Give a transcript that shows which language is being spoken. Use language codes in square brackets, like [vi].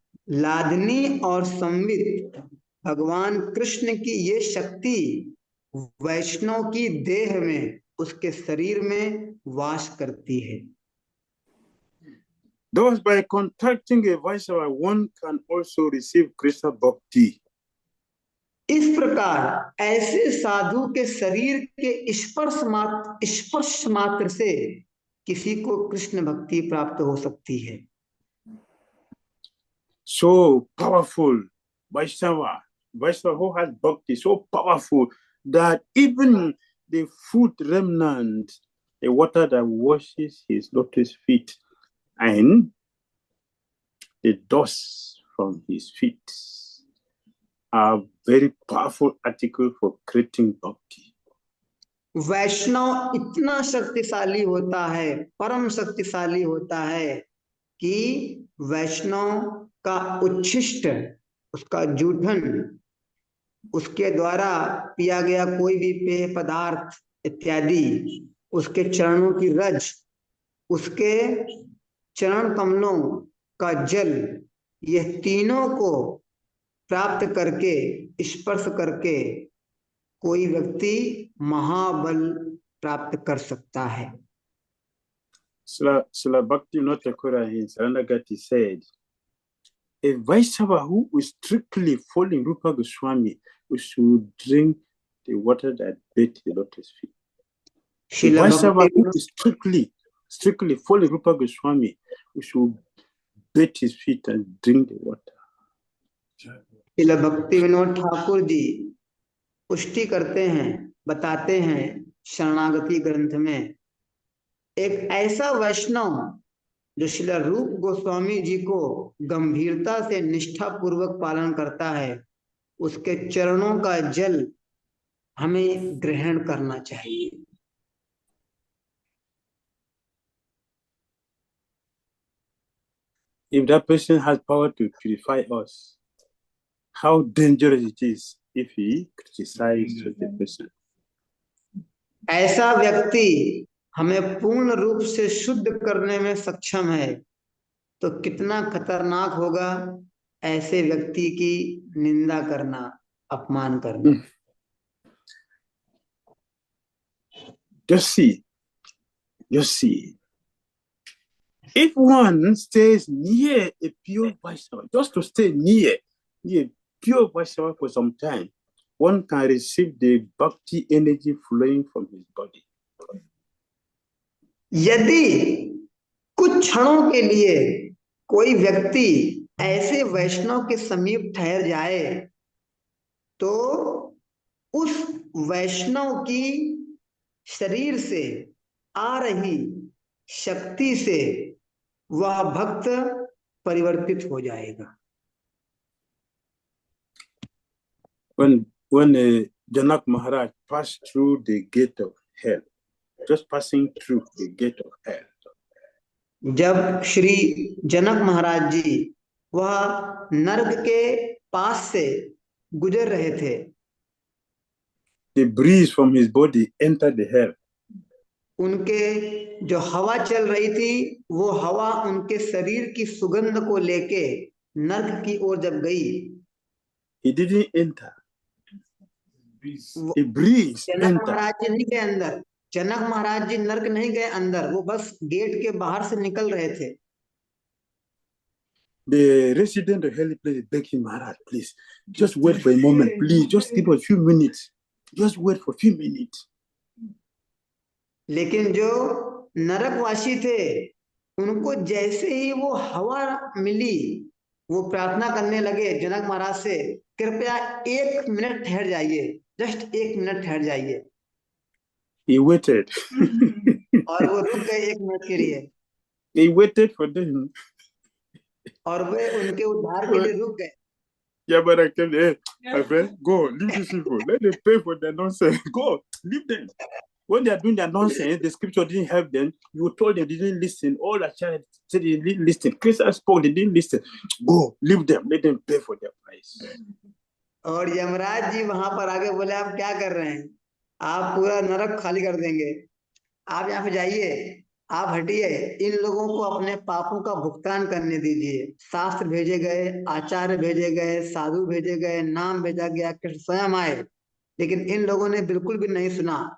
[hi] लादनी और संवित भगवान कृष्ण की ये शक्ति वैष्णव की देह में, उसके शरीर में वास करती है। [en] Thus, by contacting a Vaishnava, one can also receive Krishna bhakti. [hi] इस प्रकार ऐसे साधु के शरीर के स्पर्श मात्र से किसी को कृष्ण भक्ति प्राप्त हो सकती है। [en] So powerful, Vaishnava who has bhakti, so powerful that even the food remnant, the water that washes his lotus feet, and the dust from his feet are very powerful article for creating bhakti. [hi] वैष्णव इतना शक्तिशाली होता है, परम शक्तिशाली होता है कि वैष्णव का उच्छिष्ट, उसका जूठन, उसके द्वारा पिया गया कोई भी पेय पदार्थ इत्यादि, उसके चरणों की रज, उसके चरण कमलों का जल, यह तीनों को प्राप्त करके, स्पर्श करके कोई व्यक्ति महाबल प्राप्त कर सकता है। [en] Srila Bhaktivinoda Thakur in Saranagati said, a Vaishnava who is strictly following Rupa Goswami should drink the water that bathed the lotus feet. A Vaishnava who is strictly following Rupa Goswami should bathe his feet and drink the water. [hi] Srila भक्ति विनोद ठाकुर जी पुष्टि करते हैं, बताते हैं शरणागति ग्रंथ में, एक ऐसा वैष्णव जो श्रील रूप गोस्वामी जी को गंभीरता से निष्ठा पूर्वक पालन करता है, उसके चरणों का जल हमें ग्रहण करना चाहिए। [en] If that person has power to purify us, how dangerous it is if he criticizes such a person. [hi] ऐसा व्यक्ति हमें पूर्ण रूप से शुद्ध करने में सक्षम है, तो कितना खतरनाक होगा ऐसे व्यक्ति की निंदा करना, अपमान करना। [en] Just see. If one stays near a pure Vaishnava, just to stay near pure Vaishnava for some time, one can receive the bhakti energy flowing from his body. [hi] यदि कुछ क्षणों के लिए कोई व्यक्ति ऐसे वैष्णव के समीप ठहर जाए, तो उस वैष्णव की शरीर से आ रही शक्ति से वह भक्त परिवर्तित हो जाएगा। [en] When Janak Maharaj passed through the gate of hell, just passing through the gate of hell, [hi] जब श्री जनक महाराज जी वह नरक के पास से गुजर रहे थे, [en] the breeze from his body entered the hell. [hi] उनके जो हवा चल रही थी वो हवा उनके शरीर की सुगंध को लेके नरक की ओर जब गई, [en] He didn't enter. A breeze [hi] Janak [en] entered. [hi] महाराज जी नहीं गए अंदर, जनक महाराज जी नरक नहीं गए अंदर, वो बस गेट के बाहर से निकल रहे थे। [en] The resident of hell place begged him, Maharaj, please, just wait for a moment, please, just give us a few minutes, just wait for a few minutes. [hi] लेकिन जो नरकवासी थे उनको जैसे ही वो हवा मिली वो प्रार्थना करने लगे जनक महाराज से, कृपया 1 मिनट ठहर जाइए, जस्ट 1 मिनट ठहर जाइए। [en] He waited. [hi] और वो रुक गए 1 मिनट के लिए, [en] He waited for them. [hi] और वे उनके उद्धार के लिए रुक गए। [en] Yabara came there, my friend, go, leave these people, let them pay for their nonsense, go, leave them. When they are doing their nonsense, the scripture didn't help them. You told them they didn't listen. All the child said they didn't listen. Christians spoke, they didn't listen. Go, leave them, let them pay for their price. [hi] और यमराज जी वहां पर आगे बोले, आप क्या कर रहे हैं, आप पूरा नरक खाली कर देंगे, आप यहाँ पे जाइए, आप हटिए, इन लोगों को अपने पापों का भुगतान करने दीजिए। शास्त्र भेजे गए, आचार्य भेजे गए, साधु भेजे गए, नाम भेजा गया, कृष्ण स्वयं आए, लेकिन इन लोगों ने बिल्कुल भी नहीं सुना।